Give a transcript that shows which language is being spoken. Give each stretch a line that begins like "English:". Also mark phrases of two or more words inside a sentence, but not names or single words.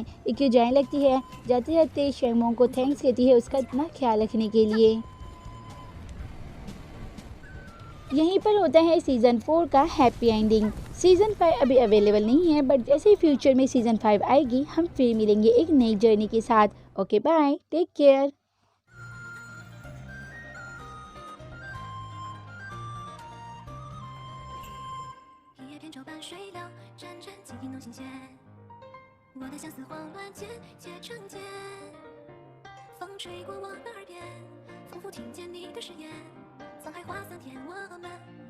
Hindi: एक्यू जाने लगती है, जाते जाते शेरवोंग को थैंक्स कहती है उसका इतना ख्याल रखने के लिए। यहीं पर होता है सीज़न 4 का
English: happy ending.
Hindi: सीज़न 5 अभी अवेलेबल नहीं है, बट जैसे ही फ्यूचर में सीज़न 5 आएगी हम फिर मिलेंगे एक नई जर्नी के साथ।
English: okay bye, take care.
Chinese: 一叶扁舟伴水流，潺潺轻听弄新鲜。我的相思慌乱间，结成茧。风吹过我的耳边，仿佛听见你的誓言。沧海化桑田，我们。